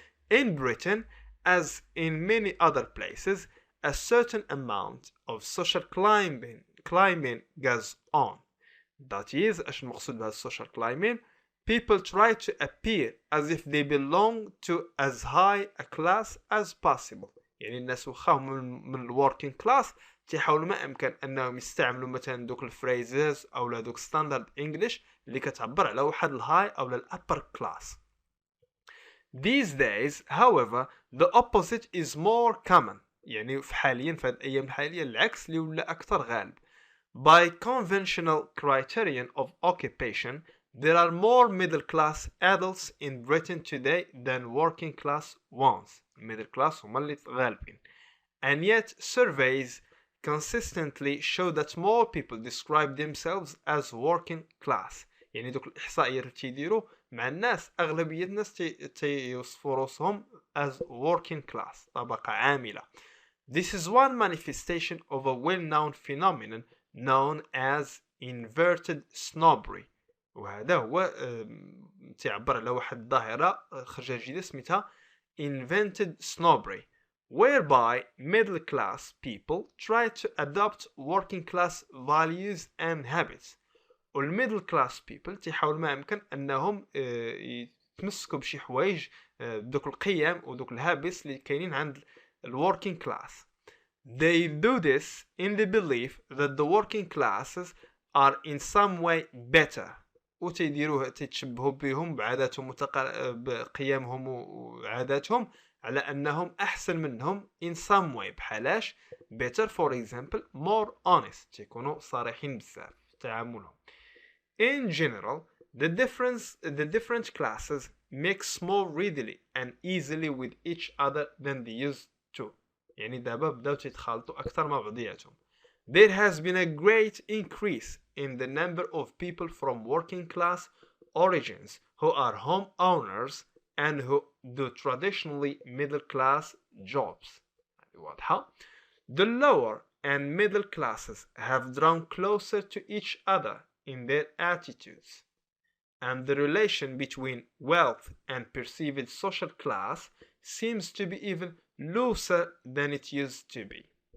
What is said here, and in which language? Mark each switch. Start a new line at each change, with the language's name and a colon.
English: In Britain, as in many other places, a certain amount of social climbing goes on. That is,
Arabic: اش المقصود بهذا
English: social climbing? People try to appear as if they belong to as high a class as possible.
Arabic: يعني الناس وخاهم من working class تيحاولوا ما امكن انهم يستعملوا مثلا دوك الفريزز او لا دوك ستاندرد انجلش اللي كتعبر على واحد الهاي او الابر كلاس.
English: These days, however, the opposite is more common.
Arabic: يعني حاليا في هذه الايام الحاليه العكس اللي ولا اكثر غالب.
English: By conventional criterion of occupation, there are more middle-class adults in Britain today than working-class ones.
Arabic: Middle-class هما اللي غالبين.
English: And yet, surveys consistently show that more people describe themselves as working class.
Arabic: يعني دوك الإحصائيات اللي تيديروا مع الناس أغلبية الناس تيوصفوا روسهم
English: as working class
Arabic: طبقة عاملة.
English: This is one manifestation of a well-known phenomenon known as inverted snobbery.
Arabic: وهذا هو تعبر على واحد الظاهرة خرجة جديدة سميتها
English: invented snobbery whereby middle class people try to adopt working class values and habits.
Arabic: والميدل كلاس بيبل تيحاول ما يمكن انهم يتمسكوا بشي حوايج بدوك القيم ودوك الهابس اللي كاينين عند الوركينج كلاس.
English: They do this in the belief that the working classes are in some way better
Arabic: وتيديروه تيتشبهوا بهم بعاداتهم بقيمهم وعاداتهم على انهم احسن منهم
English: in some way
Arabic: بحالاش
English: better for example more honest
Arabic: تيكونوا صريحين بزاف في تعاملهم.
English: In general, the different classes mix more readily and easily with each other than they used to.
Arabic: يعني دابا بداو تيتخالطوا أكثر مع بعضياتهم.
English: There has been a great increase in the number of people from working class origins who are homeowners and who do traditionally middle class jobs.
Arabic: واضحة؟
English: The lower and middle classes have drawn closer to each other in their attitudes, and the relation between wealth and perceived social class seems to be even looser than it used to be.